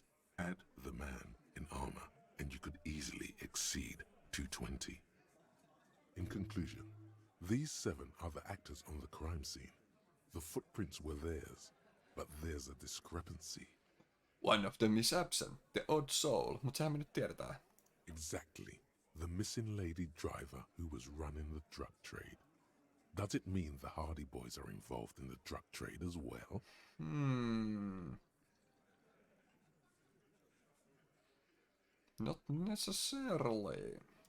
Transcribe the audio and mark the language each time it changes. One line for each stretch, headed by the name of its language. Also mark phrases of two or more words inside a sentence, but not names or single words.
English: Add the man in armor, and you could easily exceed 220. In conclusion, these 7 are the actors on the crime scene. The footprints were theirs, but there's a discrepancy. One of them is absent, the odd soul,
Finnish: mutta sehän me nyt tiedetään.
English: Exactly. the missing lady driver who was running the drug trade. Does it mean the Hardy Boys are involved in the drug trade as well? Not necessarily.